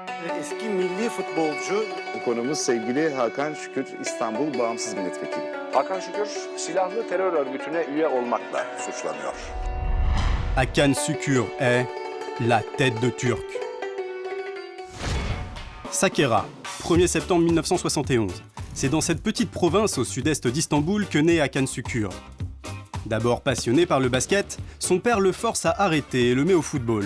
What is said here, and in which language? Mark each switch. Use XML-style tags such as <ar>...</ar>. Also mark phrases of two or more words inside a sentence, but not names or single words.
<tr>eski milli futbolcu. Konumuz sevgili Hakan Şükür, İstanbul Bağımsız Milletvekili. Hakan Şükür, silahlı terör örgütüne üye olmakla suçlanıyor.</tr> <fr>Hakan Şükür est la tête de Turc. Sakarya, 1er septembre 1971. C'est dans cette petite province au sud-est d'Istanbul que naît Hakan Şükür. D'abord passionné par le basket, son père le force à arrêter et le met au football.</fr>